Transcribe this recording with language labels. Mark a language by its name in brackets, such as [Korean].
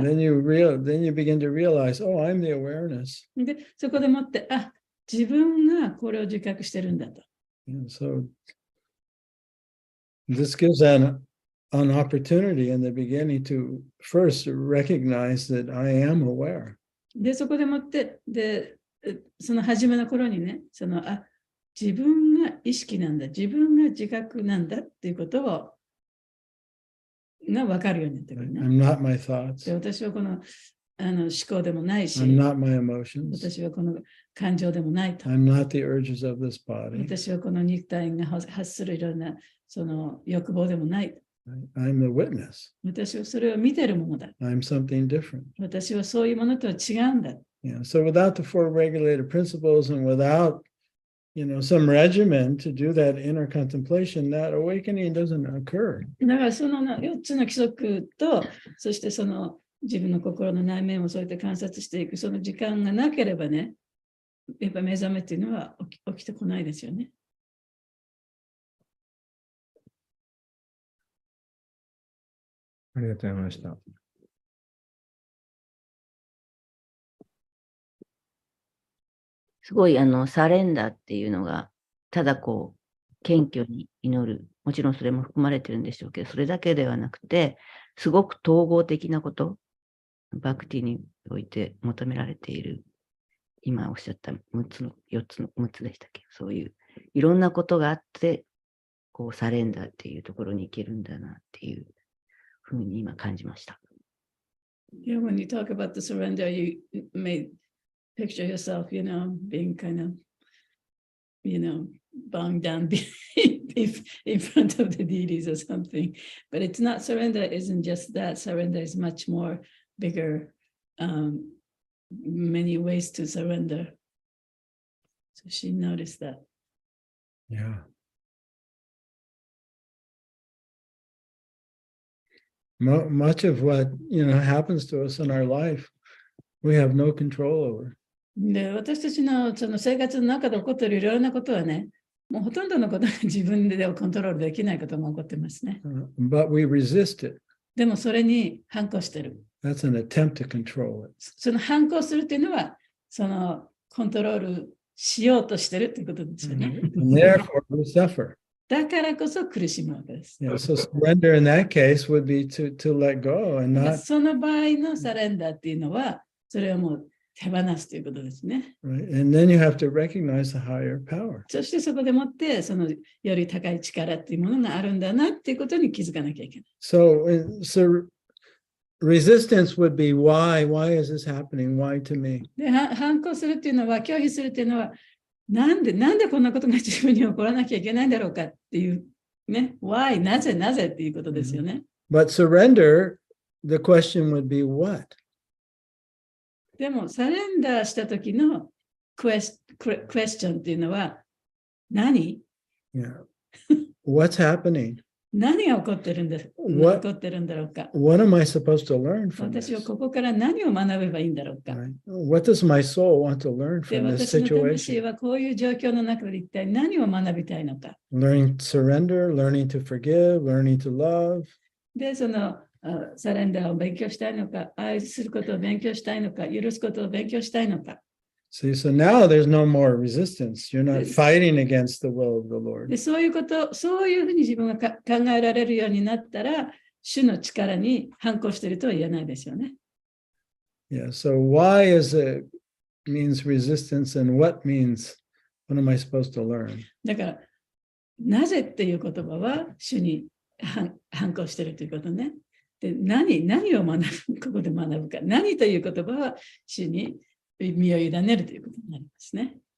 [English] Then you begin to realize, oh, I'm the awareness. [Japanese] で、そこでもって、自分がこれを自覚してるんだと。 [English] And so this gives an opportunity in the beginning to first recognize that I am aware. [Japanese] で、そこでもって、その初めの頃にね、自分が意識なんだ、自分が自覚なんだっていうことが分かるようになってくるね。 [English] I'm not my thoughts. [Japanese] で、私はこの思考でもないし、 [English] I'm not my emotions. [Japanese] 私はこの感情でもないと。 [English] I'm not the urges of this body. [Japanese] 私はこの肉体が発するいろんなその欲望でもない。 [English] I'm the witness. [Japanese] 私はそれを見てるものだ。 [English] I'm something different. [Japanese] 私はそういうものとは違うんだ。 [English] So without the four regulated principles and without, some regimen to do that inner contemplation, that awakening doesn't occur. [Japanese] だからその4つの規則と、そしてその自分の心の内面をそうやって観察していく、その時間がなければね、やっぱ目覚めっていうのは起きてこないですよね。ありがとうございました。すごいサレンダーっていうのが、ただこう、謙虚に祈る。もちろんそれも含まれてるんでしょうけど、それだけではなくて、すごく統合的なこと。バクティにおいて求められている、今おっしゃった4つでしたっけ、そういういろんなことがあって、こうサレンダーっていうところに行けるんだなっていうふうに今感じました。 [English] Yeah, when you talk about the surrender, you may picture yourself, being kind of, bowing down in front of the deities or something. But it's not, surrender isn't just that. Surrender is much more bigger, many ways to surrender. So she noticed that. Yeah. Much of what happens to us in our life, we have no control over. [Japanese] で、私たちのその生活の中で起こっているいろいろなことはね、もうほとんどのことが自分でコントロールできないことが起こってますね。 [English] But we resist it. [Japanese] でもそれに反抗してる。 [English] That's an attempt to control it. [Japanese] その反抗するっていうのは、そのコントロールしようとしてるっていうことですよね。 [English] And therefore, we suffer. [Japanese] だからこそ苦しむわけです。 [English] Yeah, so surrender in that case would be to let go and not. [Japanese] その場合のサレンダーっていうのは、それはもう手放すということですね。 [English] Right? And then you have to recognize the higher power. [Japanese] そしてそこでもって、そのより高い力っていうものがあるんだなっていうことに気づかなきゃいけない。 [English] So resistance would be why is this happening? Why to me? [Japanese] で、反抗するっていうのは、拒否するっていうのは、なんでこんなことが自分に起こらなきゃいけないんだろうかっていうね、why なぜっていうことですよね。 [English] But surrender, the question would be what? [Japanese] でも、サレンダーした時のクエスチョンっていうのは、何 [English] Yeah. What's happening? [Japanese] 何が起こってるんだろうか。 [English] What am I supposed to learn from [Japanese] 私は [English] this? [Japanese] ここから何を学べばいいんだろうか。 [English] Right? What does my soul want to learn [Japanese] で、 [English] from this [Japanese] 私の魂 [English] situation? [Japanese] はこういう状況の中で一体何を学びたいのか。 [English] Learning to surrender, learning to forgive, learning to love. [Japanese] で、そのサレンダーを勉強したいのか、愛することを勉強したいのか、許すことを勉強したいのか。 [English] See, so now there's no more resistance. You're not fighting against the will of the Lord. [Japanese] で、そういうふうに自分が考えられるようになったら、主の力に反抗しているとは言えないですよね。 [English] Yeah. So why means resistance, and what am I supposed to learn? [Japanese] だから、なぜっていう言葉は主に反抗しているということね。で、何をここで学ぶか。何という言葉は主に身を委ねるということになりますね。